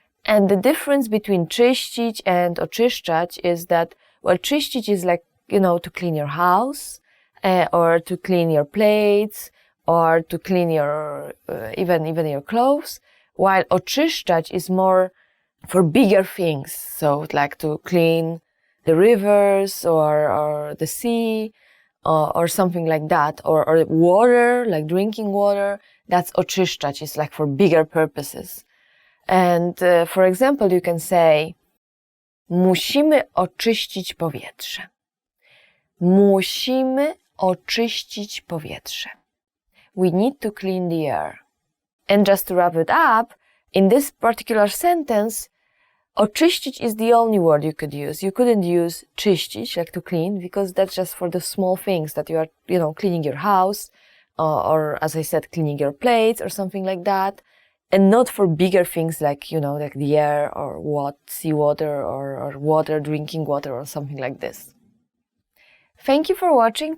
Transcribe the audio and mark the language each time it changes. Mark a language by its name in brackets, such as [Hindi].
[English] And the difference between [Polish] czyścić [English] and [Polish] oczyszczać [English] is that, well, czyścić is like, to clean your house, or to clean your plates, or to clean your, even your clothes, while oczyszczać is more for bigger things. So like to clean the rivers or the sea, or something like that, or water, like drinking water. That's [Polish] oczyszczać, [English] is like for bigger purposes. And for example, you can say, [Polish] musimy oczyścić powietrze. Musimy oczyścić powietrze. [English] We need to clean the air. And just to wrap it up, in this particular sentence, [Polish] oczyścić [English] is the only word you could use. You couldn't use [Polish] czyścić, [English] like to clean, because that's just for the small things that you are, cleaning your house, or as I said, cleaning your plates or something like that, and not for bigger things like, like the air or seawater or water, drinking water or something like this. Thank you for watching.